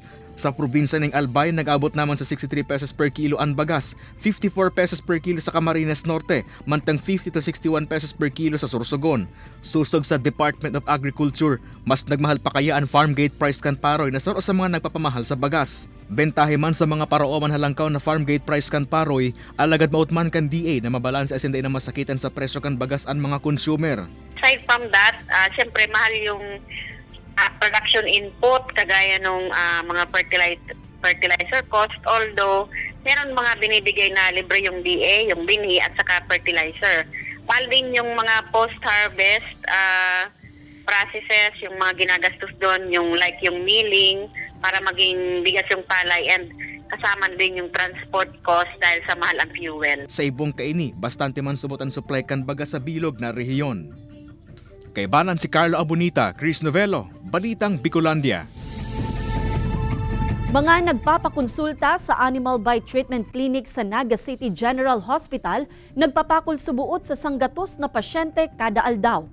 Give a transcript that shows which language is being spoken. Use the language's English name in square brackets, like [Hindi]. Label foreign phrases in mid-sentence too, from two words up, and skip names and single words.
[Bikol] Sa probinsya ng Albay, nag-abot naman sa 63 [English] pesos per kilo [Bikol] ang bagas, 54 [English] pesos per kilo [Bikol] sa Camarines Norte, mantang 50 to 61 [English] pesos per kilo [Bikol] sa Sorsogon. Susog sa Department of Agriculture, mas nagmahal pa kaya ang [English] farmgate price [Bikol] kan paroy na saro sa mga nagpapamahal sa bagas. Bentahe man sa mga parooman halangkaw na [English] farmgate price [Bikol] kan paroy, alagad mautman kan DA na mabalansa as hindi na masakitan sa presyo kan bagas ang mga consumer. [English] Aside from that, [Filipino] siyempre mahal yung [English] production input [Filipino] kagaya nung mga [English] fertilizer cost, [Filipino] although meron mga binibigay na libre yung DA, yung binhi at saka fertilizer. Mahal din yung mga [English] post-harvest processes, [Filipino] yung mga ginagastos doon, yung like yung milling para maging bigas yung palay, and kasama din yung [English] transport cost [Filipino] dahil sa mahal ang fuel. [Bikol] Sa ibong kaini, bastante man subot ang supply kan bagas sa bilog na rehiyon. Kay banan si Carlo Abunita, Chris Novello, Balitang Bicolandia. Mga nagpapakonsulta sa Animal Bite Treatment Clinic sa Naga City General Hospital, nagpapakol subuot sa sanggatos na pasyente kada aldaw.